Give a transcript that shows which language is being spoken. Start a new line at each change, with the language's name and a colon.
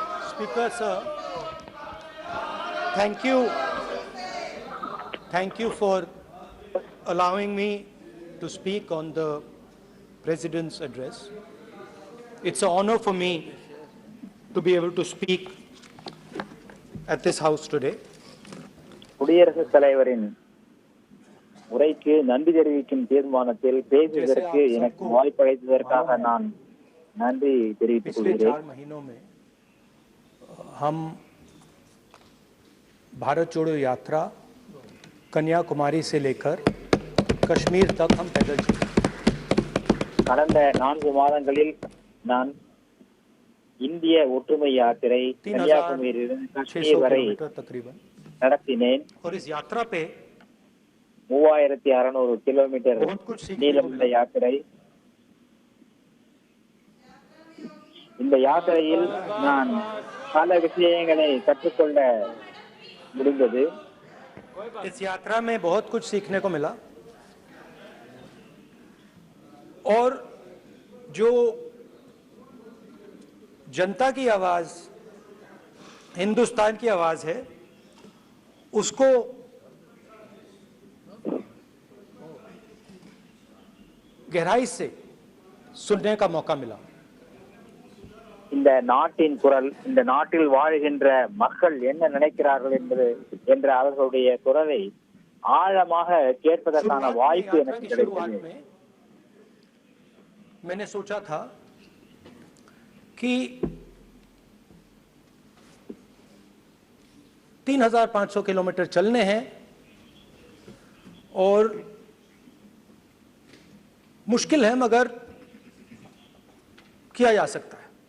English: Speaker sir, thank you for allowing me to speak on the President's address. It's an honor for me to be able to speak at this house today.
Tamil: குடியரசுத் தலைவரின் உரைக்கு நன்றி தெரிவிக்கும் தீர்மானத்தில் பேசுவதற்கு எனக்கு வாய்ப்பளித்ததற்காக நான் நன்றி தெரிவித்துக் கொள்கிறேன்.
Hindi: हम भारत जोड़ो यात्रा कन्याकुमारी से लेकर कश्मीर तक हम पैदल चले.
Tamil: கடந்த 4 மாதங்களில் நான் இந்திய ஒற்றுமை யாத்திரை கன்னியாகுமரியிலிருந்து காஷ்மீர் வரை நடத்தினேன்.
Hindi: और इस यात्रा पे
Tamil: 3600 கிலோமீட்டர் நீளமுள்ள யாத்திரை. இந்த யாத்திரையில் நான் பல விஷயங்களை கற்றுக்கொள்ள முடிந்தது.
Hindi: इस यात्रा में बहुत कुछ सीखने को मिला और जो जनता की आवाज, हिंदुस्तान की आवाज है, उसको गहराई से सुनने का मौका मिला.
Tamil: இந்த நாட்டின் குரல், இந்த நாட்டில் வாழ்கின்ற மக்கள் என்ன நினைக்கிறார்கள் என்ற அவர்களுடைய குரலை ஆழமாக கேட்பதற்கான வாய்ப்பு எனக்கு கிடைத்தது.
Hindi: मैंने सोचा था कि 3500 किलोमीटर चलने हैं और मुश्किल है मगर किया जा सकता है.